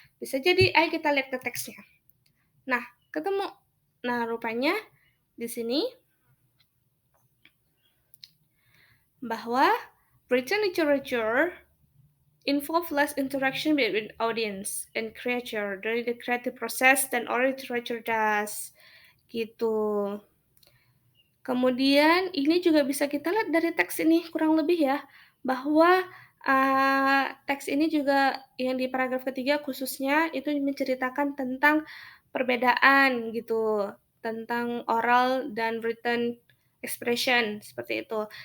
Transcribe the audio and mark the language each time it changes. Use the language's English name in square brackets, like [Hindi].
[Indonesian] Bisa jadi, ayo kita lihat ke teksnya. Nah, ketemu. Nah, rupanya di sini bahwa [English] written literature involve less interaction between audience and creator during the creative process than oral literature does. [Indonesian] Gitu. Kemudian ini juga bisa kita lihat dari teks ini kurang lebih ya, bahwa teks ini juga yang di paragraf ketiga khususnya itu menceritakan tentang perbedaan gitu, tentang oral dan written expression seperti itu.